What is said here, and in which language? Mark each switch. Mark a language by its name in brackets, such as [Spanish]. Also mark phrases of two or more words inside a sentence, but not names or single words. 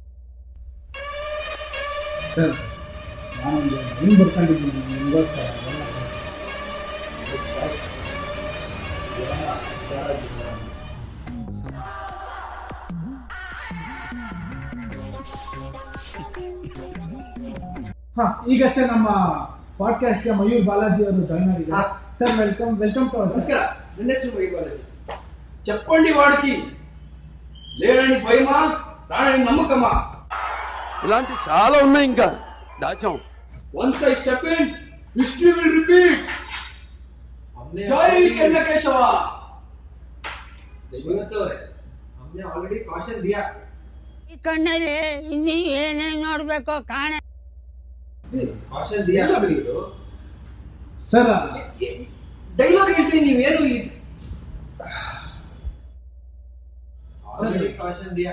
[Kannada] ಸರ್ ನಾನೊಂದು ಹೆಂಗೆ ಬರ್ಕೊಂಡಿದ್ದೀನಿ ನಿಮಗೋಸ್ಕರ ಹಾ ಈಗಷ್ಟೇ ನಮ್ಮ ಪಾಡ್ಕಾಸ್ಟ್ಗೆ ಮಯೂರ್ ಬಾಲಾಜಿ ಅವರು ಜಾಯ್ನ್ ಆಗಿದ್ದಾರೆ. [English] Sir welcome to [Kannada] ನಮಸ್ಕಾರ. ನನ್ನ ಹೆಸರು ಮಯೂರ್ ಬಾಲಾಜಿ. [Telugu] చెప్పండి వాడికి లేడని భయమా రాడని నమ్మకమా ఇలాంటి చాలా ఉన్నాయి ఇంకా దాచాం [English] Once I step in history will repeat. [Kannada] ಜೈ ಚೆನ್ನಕೇಶವ. ಶ್ರೀವತ್ಸ ಅವರೇ [Hindi] हमने [English] already caution [Hindi] दिया. [Kannada] ಈ ಕಣ್ಣಲ್ಲಿ ಇನ್ನೂ ಏನೇನು ನೋಡ್ಬೇಕೋ ಕಾಣ [Hindi] caution दिया. [Kannada] ಡೈಲಾಗ್ ಇದು ಸರ್ ಡೈಲಾಗ್ ಹೇಳ್ತೀನಿ ನೀವೇನು [English] already caution [Hindi] दिया.